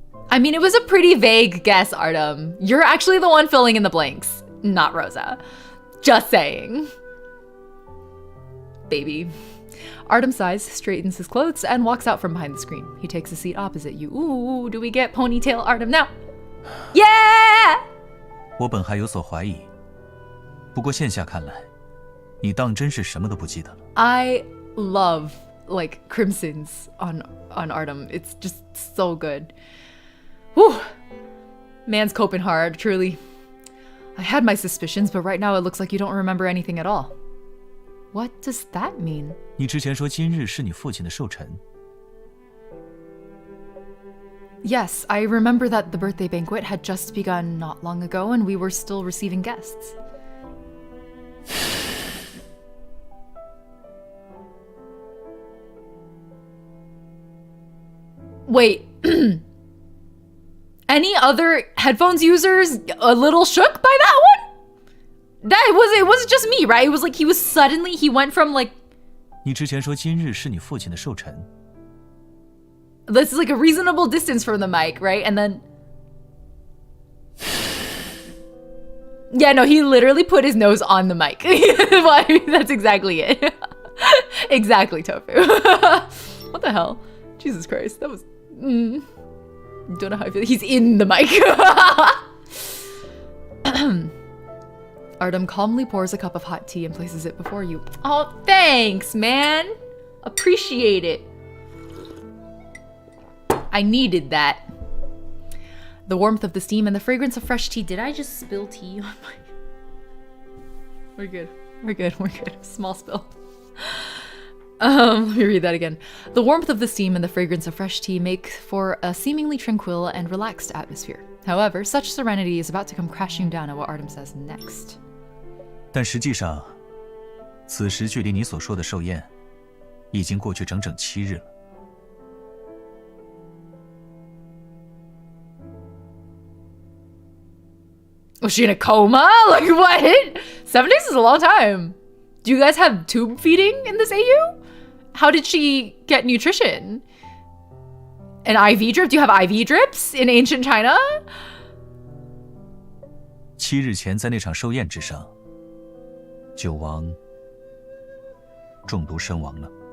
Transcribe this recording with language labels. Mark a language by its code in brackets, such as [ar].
[en] I mean, it was a pretty vague guess, Artem. You're actually the one filling in the blanks, not Rosa. Just saying. Baby. Artem sighs, straightens his clothes, and walks out from behind the screen. He takes a seat opposite you. Ooh, do we get ponytail Artem now? Yeah! [zh] 我本还有所怀疑，不过现下看来，你当真是什么都不记得了。 [en] I love like crimsons on Artem. It's just so good. Whew. Man's coping hard, truly. I had my suspicions, but right now it looks like you don't remember anything at all. What does that mean? [zh] 你之前说今日是你父亲的寿辰。 [en] Yes, I remember that the birthday banquet had just begun not long ago and we were still receiving guests. Wait. Any other headphones users a little shook by that one? It wasn't just me, right? It was like he went from like [zh] 你之前说今日是你父亲的寿辰。 [en] This is like a reasonable distance from the mic, right? And then yeah, no, he literally put his nose on the mic. That's exactly it. Exactly, Tofu. What the hell? Jesus Christ, that was don't know how I feel. He's in the mic. Artem calmly pours a cup of hot tea and places it before you. Oh, thanks, man. Appreciate it. I needed that. The warmth of the steam and the fragrance of fresh tea. Did I just spill tea on my... We're good. We're good. We're good. Small spill. Let me read that again. The warmth of the steam and the fragrance of fresh tea make for a seemingly tranquil and relaxed atmosphere. However, such serenity is about to come crashing down at what Artem says next. [zh] 但实际上，此时距离你所说的寿宴，已经过去整整7日了。 [en] Was she in a coma? Like what? 7 days is a long time. Do you guys have tube feeding in this AU? How did she get nutrition? An IV drip? Do you have IV drips in ancient China? [zh] 7日前在那场寿宴之上，酒王中毒身亡了。